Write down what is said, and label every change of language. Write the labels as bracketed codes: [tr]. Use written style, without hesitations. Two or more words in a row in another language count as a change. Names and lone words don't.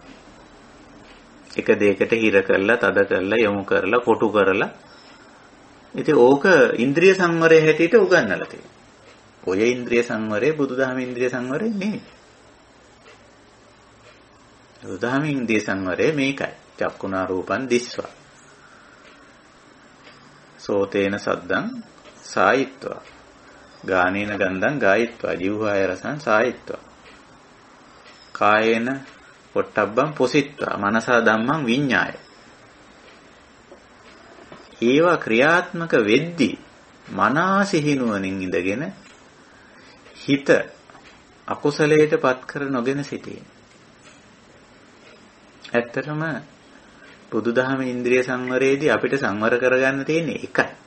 [si] එක දෙයකට හිර කරලා, තද කරලා, යොමු කරලා, කොටු කරලා. ඉතින් ඕක ඉන්ද්‍රිය සංවරය හැටියට උගන්වලා තියෙනවා. ඔය ඉන්ද්‍රිය සංවරය බුදුදහම ඉන්ද්‍රිය සංවරය නෙවෙයි. බුදුදහම ඉන්ද්‍රිය සංවරය මේකයි. [pi] චක්කුණා රූපං දිස්වා. සෝතේන සද්දං සායිත්වා. ගානේන ගන්ධං ගායිත්වා. ජීවහාය රසං සායිත්වා. කායේන පොට්ටබ්බං පොසිත්වා. මනසා ධම්මං විඤ්ඤාය. [si] ඒවා ක්‍රියාත්මක වෙද්දී මනසිහිනුවණින් ඉඳගෙන හිත අකුසලයට පත් කර නොගෙන සිටීම. ඇත්තටම බුදුදහම ඉන්ද්‍රිය සංවරයේදී අපිට සංවර කරගන්න තියෙන්නේ එකයි.